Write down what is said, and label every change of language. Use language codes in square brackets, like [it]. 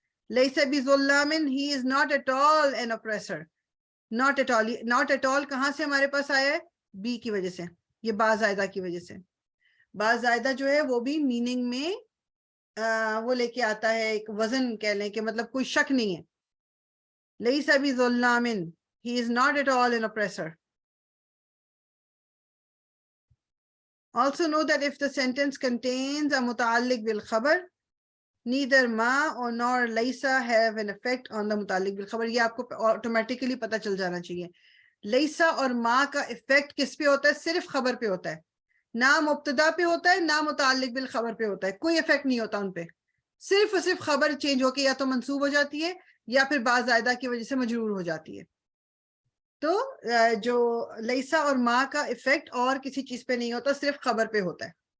[ar] لیسا بی ظلامن، [en] He is not at all an appraiser. Not at all, not at all [ur] کہاں سے ہمارے پاس آیا ہے؟ بی کی وجہ سے، یہ با زائدہ کی وجہ سے. با زائدہ جو ہے وہ بھی میننگ میں وہ لے کے آتا ہے ایک وزن، کہہ لیں کہ مطلب کوئی شک نہیں ہے. [ar] لیسا بی ظلامن، [en] he is not at all an oppressor. Also know that if the sentence contains a muta'alliq bil khabar, neither ma or nor laysa have an effect on the muta'alliq bil khabar. [ur] یہ آپ کو automatically پتہ چل جانا چاہیے. لیسا اور ما کا effect کس پہ ہوتا ہے؟ صرف خبر پہ ہوتا ہے، نہ مبتدا پہ ہوتا ہے نہ متعلق بالخبر پہ ہوتا ہے. کوئی effect نہیں ہوتا ان پہ، صرف اور صرف خبر چینج ہو کے یا تو منصوب ہو جاتی ہے یا پھر با زائدہ کی وجہ سے مجرور ہو جاتی ہے. تو جو لیسا اور ماں کا ایفیکٹ اور کسی چیز پہ نہیں ہوتا، صرف خبر پہ ہوتا ہے.